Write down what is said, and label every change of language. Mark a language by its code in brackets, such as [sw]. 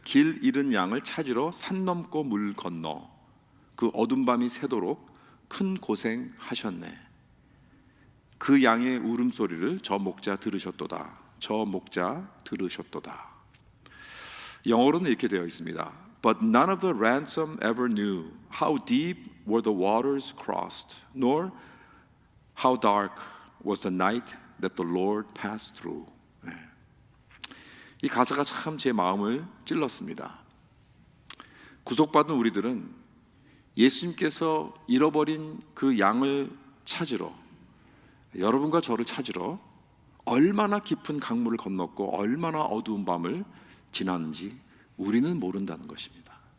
[ko] 길 잃은 양을 찾으러 산 넘고 물 건너 그 어둠 밤이 새도록 큰 고생하셨네. 그 양의 울음소리를 저 목자 들으셨도다. 저 목자 들으셨도다. 영어로는 이렇게 되어 있습니다. [en] But none of the ransom ever knew how deep were the waters crossed, nor how dark was the night that the Lord passed through. [ko] 이 가사가 참 제 마음을 찔렀습니다. 구속받은 우리들은 예수님께서 잃어버린 그 양을 찾으러, 여러분과 저를 찾으러 얼마나 깊은 강물을 건넜고 얼마나 어두운 밤을 지났는지 우리는 모른다는 것입니다.